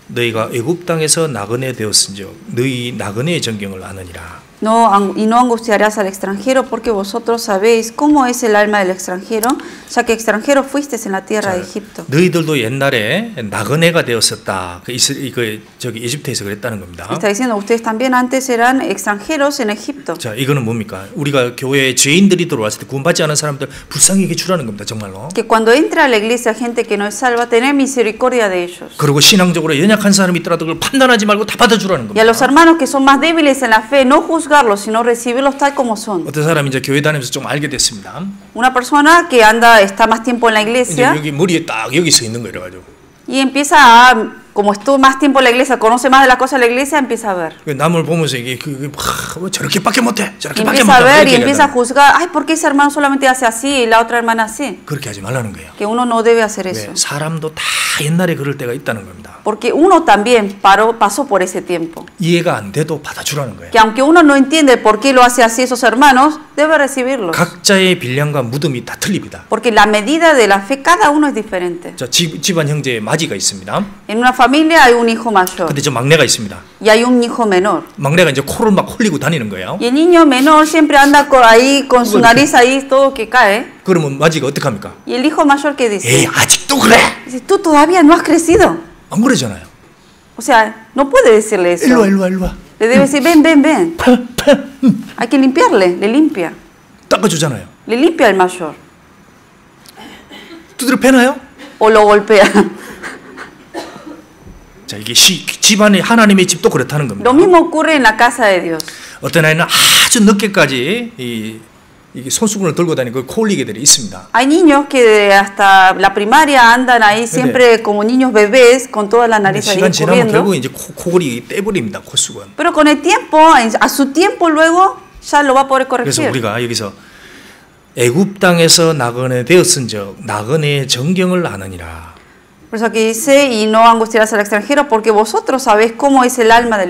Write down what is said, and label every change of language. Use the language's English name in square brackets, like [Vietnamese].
[Korean] 너희가 애굽 땅에서 나그네 되었은즉 너희 나그네의 정경을 아느니라. [Spanish] Y no angustiarás al extranjero, porque vosotros sabéis cómo es el alma del extranjero, ya que extranjero fuisteis en la tierra de Egipto. [Korean] 너희들도 옛날에 나그네가 되었었다. 저기 이집트에서 그랬다는 겁니다. [Spanish] Está diciendo, ustedes también antes eran extranjeros en Egipto. [Korean] 자, 이거는 뭡니까? 우리가 교회에 죄인들이 들어왔을 때 구원받지 않은 사람들 불쌍히 해주라는 겁니다. 정말로. [Spanish] Que cuando entra a la iglesia gente que no es salva, tener misericordia de ellos. [Korean] 그리고 신앙적으로 연약한 사람이 있더라도 그걸 판단하지 말고 다 받아주라는 겁니다. [Spanish] Y a los hermanos que son más débiles en la fe, no juzgarlos, sino recibirlos tal como son. [Korean] 어떤 사람이 이제 교회 다니면서 좀 알게 됐습니다. [Spanish] Una persona que está más tiempo en la iglesia. [Korean] 여기 머리에 딱 여기 서 있는 거예요, 가지고. [Spanish] Y empieza a como estuvo más tiempo en la iglesia, conoce más de las cosas de la iglesia, empieza a ver. [Korean] 남을 보면서 이게 저렇게밖에 못해, 저렇게밖에 [Spanish] empieza a ver y empieza a juzgar. Ay, ¿por qué ese hermano solamente hace así y la otra hermana así? [Korean] 그렇게 하지 말라는 거예요. [Spanish] Que uno no debe hacer eso. [Korean] 사람도 다 옛날에 그럴 때가 있다는 겁니다. [Spanish] Porque uno también pasó por ese tiempo. [Korean] 이해가 안 돼도 받아주라는 거예요. [Spanish] Que aunque uno no entiende por qué lo hace así esos hermanos, debe recibirlos. [Korean] 각자의 분량과 무덤이 다 틀립니다. [Spanish] Porque la medida de la fe cada uno es diferente. [Korean] 자, 집안 형제에 마지가 있습니다. [Spanish] En una familia hay un hijo mayor. [Korean] 근데 저 막내가 있습니다. [Spanish] Y hay un hijo menor. [Korean] 막내가 이제 코를 막 홀리고 다니는 거예요. [Spanish] Y el niño menor siempre anda ahí con su nariz ahí todo que cae. [Korean] 그러면 마지가 어떻게 합니까? [Spanish] Y el hijo mayor que dice. [Korean] 에이, 아직도 그래. [Spanish] Dice, tú todavía no has crecido. [Korean] 안 그러잖아요. [Spanish] O sea, no puede decirle eso. [Korean] 일로 와. [Spanish] Le debe decir, ven. Hay que limpiarle, le limpia. [Korean] 닦아주잖아요. [Spanish] Le limpia al mayor. [Korean] 두드려 패나요? [Spanish] O lo golpea. [Korean] 자, 이게 집안의 하나님의 집도 그렇다는 겁니다. [Spanish] Lo mismo ocurre en la casa de Dios. [Korean] 어떤 아이는 아주 늦게까지 이게 손수건을 들고 다니고 코 흘리게 들이 있습니다. [Spanish] Hay niños que hasta la primaria andan ahí siempre como niños bebés con toda la nariz ahí [Korean] 시간 지나면 [Spanish] corriendo. [Korean] 결국 이제 코골이 떼버립니다. 콧수건. [Spanish] Pero con el tiempo, a su tiempo luego ya lo va a poder [Korean] 그래서 [Spanish] corregir. [Korean] 우리가 여기서 애굽 땅에서 나그네 되었은즉 나그네의 정경을 아느니라. [Spanish] Por eso aquí dice, y no angustiarás al extranjero, porque vosotros sabéis cómo es el alma del